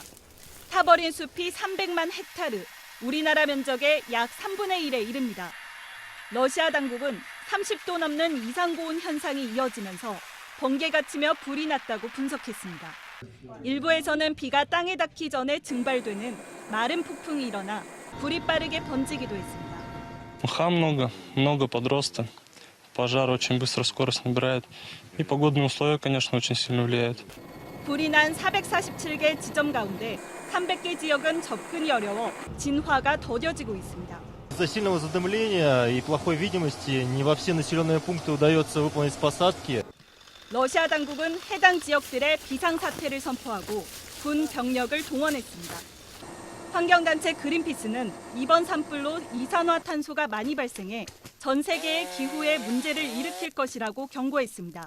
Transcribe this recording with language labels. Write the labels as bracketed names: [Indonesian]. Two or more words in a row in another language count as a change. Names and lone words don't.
[Korean] 타버린 숲이 300만 헥타르, 우리나라 면적의 약 3분의 1에 이릅니다. 러시아 당국은 30도 넘는 이상고온 현상이 이어지면서 번개가 치며 불이 났다고 분석했습니다. 일부에서는 비가 땅에 닿기 전에 증발되는 마른 폭풍이 일어나 불이 빠르게 번지기도 했습니다. [Russian] Мха много подроста. Пожар очень быстро скорость набирает. И погодные условия, конечно, очень сильно влияют. [Korean] 불이 난 447개 지점 가운데 300개 지역은 접근이 어려워 진화가 더뎌지고 있습니다. [Russian] Из-за сильного задымления и плохой видимости не во все населенные пункты удается выполнить посадки. [Korean] 러시아 당국은 해당 지역들의 비상사태를 선포하고 군 병력을 동원했습니다. 환경단체 그린피스는 이번 산불로 이산화탄소가 많이 발생해 전 세계의 기후에 문제를 일으킬 것이라고 경고했습니다.